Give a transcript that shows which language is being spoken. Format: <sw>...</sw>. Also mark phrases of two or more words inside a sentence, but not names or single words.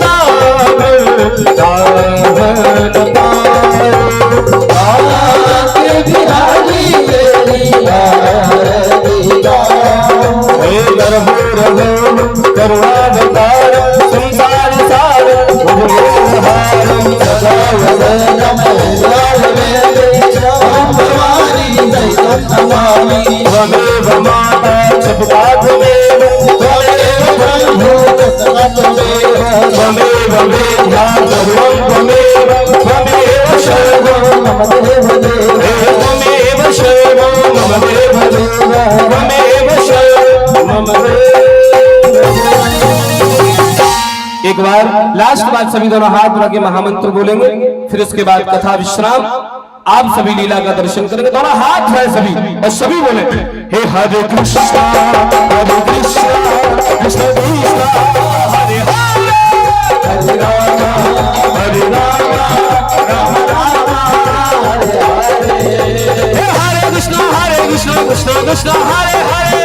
<hi>आगे बिहारी मेरी आरती गाओ</hi> <sa>करुणावतार संसार सार</sa> <hi>सदा वदन में लाल मेरे</hi> <sa>ओम भवानी दैवम नमामि त्वमेव माता सबका त्वमेव त्वमेव ब्रह्मो तत्त्वमेव त्वमेव वेद्या सर्वं त्वमेव त्वमेव सर्वो मम देव देव त्वमेव सर्वो मम देव देव त्वमेव सर्वो मम देव।</sa> <hi>एक बार लास्ट बार सभी दोनों हाथ रख के महामंत्र बोलेंगे, फिर उसके बाद कथा विश्राम। आप सभी लीला का दर्शन करेंगे, दोनों हाथ है सभी और सभी बोले</hi> <sa>हे हरे कृष्णा कृष्ण कृष्ण हरे हरे हरे राम हरे राम राम राम हरे हरे हे हरे कृष्ण कृष्ण कृष्ण हरे हरे</sa>